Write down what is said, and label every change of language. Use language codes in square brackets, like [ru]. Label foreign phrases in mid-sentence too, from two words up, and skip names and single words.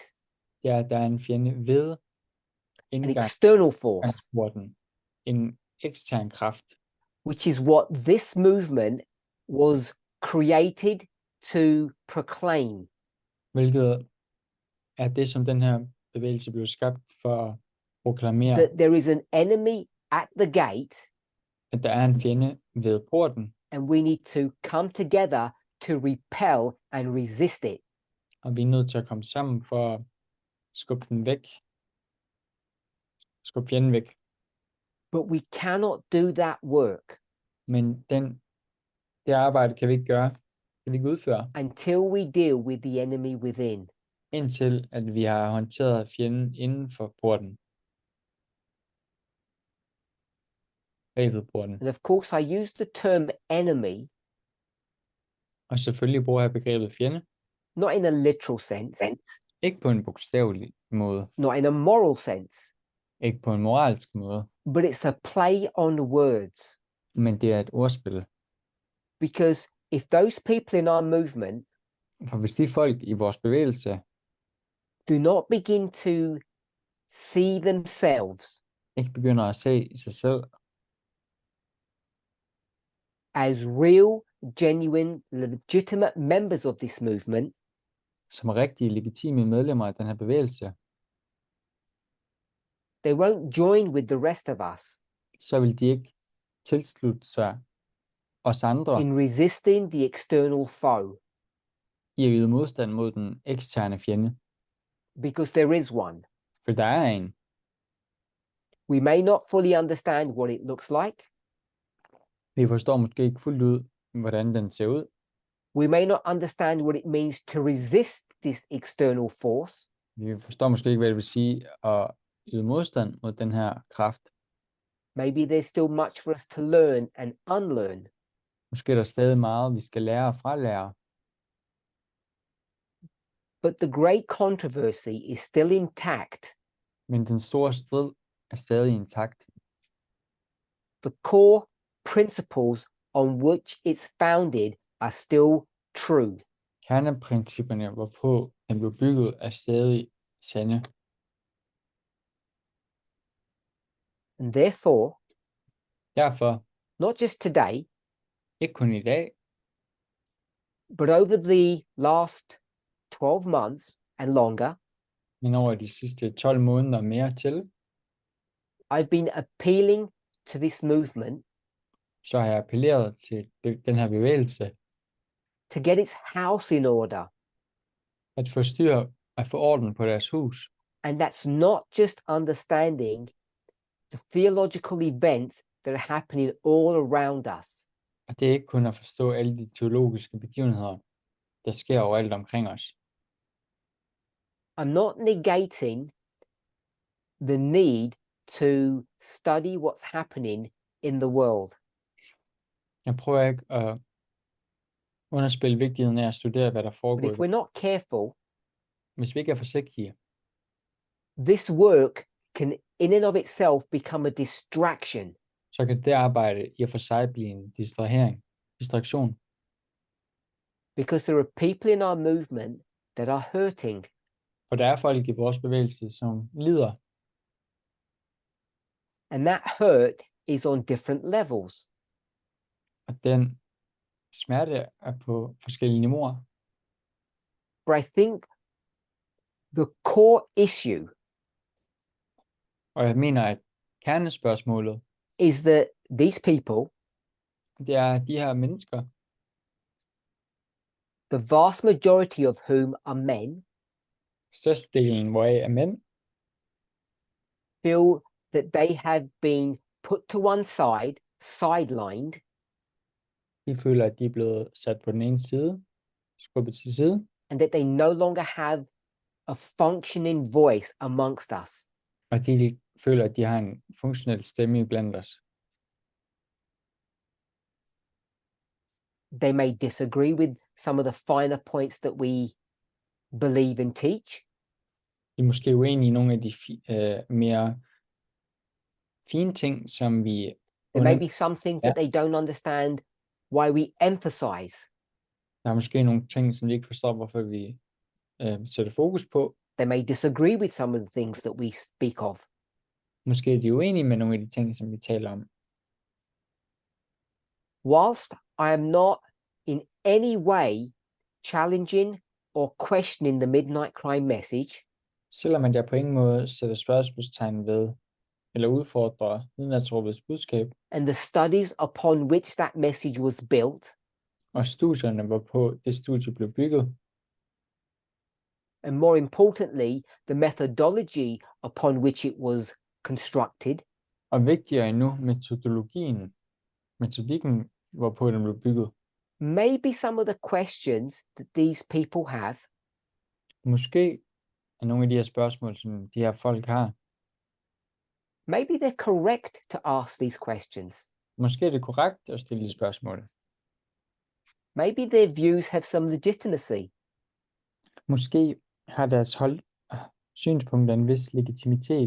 [da] det er, at der er en fjende ved [en] an external force, [da] indgangsporten. En ekstern kraft. [en] which is what this movement was created to proclaim. [da] Hvilket er det, som den her bevægelse blev skabt for at proklamere. [en] That there is an enemy at the gate, [da] At der er en fjende ved porten, [en] and we need to come together to repel and resist it. [da] og vi er nødt til at komme sammen for at skubbe den væk. Skubbe fjenden væk. [en] But we cannot do that work [da] Men det arbejde kan vi ikke gøre. Kan vi ikke udføre, [en] until we deal with the enemy within. [da] indtil at vi har håndteret fjenden inden for porten. Bagved porten. [en] And of course, I use the term enemy, [da] Og selvfølgelig bruger jeg begrebet fjende. [en] not in a literal sense, [da] Ikke på en bogstavelig måde. [en] not in a moral sense, [da] Ikke på en moralsk måde. [en] but it's a play on words. [da] Men det er et ordspil. [en] Because if those people in our movement [da] For hvis de folk i vores bevægelse [en] do not begin to see themselves [da] ikke begynder at se sig selv [en] as real, genuine, legitimate members of this movement, [da] som rigtige, legitime medlemmer af den her bevægelse, [en] they won't join with the rest of us [da] så vil de ikke tilslutte sig os andre [en] in resisting the external foe, [da] i at yde modstand mod den eksterne fjende, [en] because there is one. [da] for der er en. [en] We may not fully understand what it looks like. [da] Vi forstår måske ikke fuldt ud, hvordan den ser ud. [en] We may not understand what it means to resist this external force, [da] Vi forstår måske ikke, hvad det vil sige at yde modstand mod den her kraft. [en] maybe there's still much for us to learn and unlearn. [da] Måske er der stadig meget, vi skal lære og fralære. [en] But the great controversy is still intact. [da] Men den store strid er stadig intakt. [en] The core principles on which it's founded are still true. [da] Kerneprincipperne, hvorpå den blev bygget, er stadig sande. [en] And therefore, [da] Derfor, [en] not just today, [da] ikke kun i dag, [en] but over the last 12 months and longer, [da] men over de sidste 12 måneder mere til, [en] I've been appealing to this movement [da] så har jeg appelleret til den her bevægelse, [en] to get its house in order. [da] at få styr, at få orden på deres hus. [en] And that's not just understanding the theological events that are happening all around us. [da] Og det er ikke kun at forstå alle de teologiske begivenheder, der sker overalt omkring os. [en] I'm not negating the need to study what's happening in the world. [da] Jeg prøver ikke at underspille vigtigheden af at studere, hvad der But foregår. [en] if we're not careful, [da] Hvis vi ikke er forsigtige, [en] this work can in and of itself become a distraction. [da] så kan det arbejde i og for sig blive en distraktion. [en] Because there are people in our movement that are hurting. [da] Og der er folk i vores bevægelse, som lider, [en] And that hurt is on different levels. [da] og den smerte er på forskellige niveauer. [en] But I think the core issue [da] Og jeg mener, at kernespørgsmålet, [en] is that these people, [da] det er de her mennesker, [en] the vast majority of whom are men, [da] størstedelen hvoraf er mænd, [en] feel that they have been put to one side, sidelined, [da] de føler, at de er blevet sat på den ene side, skubbet til side, [en] and that they no longer have a functioning voice amongst us. [da] og de føler, at de har en funktionel stemme blandt os. [en] They may disagree with some of the finer points that we believe and teach. [da] De er måske uenige i nogle af de mere fine ting, som vi [en] There may be some things that they don't understand why we emphasize. [da] Der er måske nogle ting, som de ikke forstår, hvorfor vi sætter fokus på. [en] They may disagree with some of the things that we speak of. [da] Måske er de uenige med nogle af de ting, som vi taler om. [en] Whilst I am not in any way challenging or questioning the midnight cry message, [da] Selvom man der på ingen måde sætter spørgsmålstegn ved, eller udfordrer midnatsråbets budskab, [en] and the studies upon which that message was built, [da] og studierne, hvorpå det studie blev bygget, [en] and more importantly, the methodology upon which it was constructed, [da] og vigtigere endnu, metodikken, hvorpå den blev bygget. [en] maybe some of the questions that these people have [da] Måske er nogle af de her spørgsmål, som de her folk har, [en] maybe they're correct to ask these questions. [da] måske er det korrekt at stille de spørgsmål. [en] Maybe their views have some legitimacy. [da] Måske har deres synspunkter en vis legitimitet.